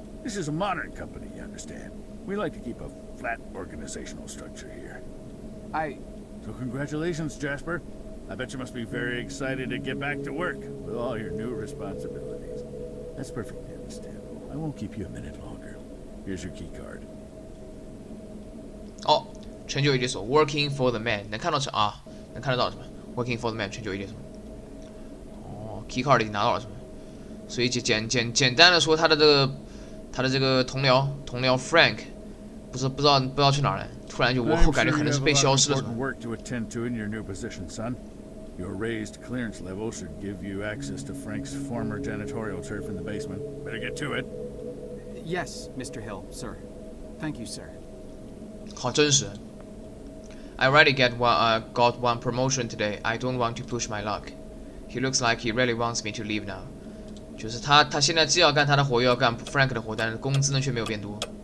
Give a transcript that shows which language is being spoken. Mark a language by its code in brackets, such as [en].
[en] This is a modern company, you understand. We like to keep a flat organizational structure here. So congratulations, Jasper. I bet you must be very excited to get back to work with all your new responsibilities. That's perfectly understandable. I won't keep you a minute longer. Here's your key card. [zh] 哦，成就一解锁 ， Working for the man，能看到什么啊？能看得到什么 ？Working for the man， 成就一解锁。哦 ，key card 已经拿到了是吧？所以简单的说，他的这个同僚 Frank， 不知道去哪儿了，突然就我感觉可能是被消失了。 [en] work to attend to in your new position, son. Your raised clearance level should give you access to Frank's former janitorial turf in the basement. Better get to it. Yes, Mr. Hill, sir. Thank you, sir. [zh] 好真实。 [en] I already got one promotion today. I don't want to push my luck. He looks like he really wants me to leave now. [zh] 就是他现在既要干他的活，又要干 Frank 的活，但是工资呢却没有变多。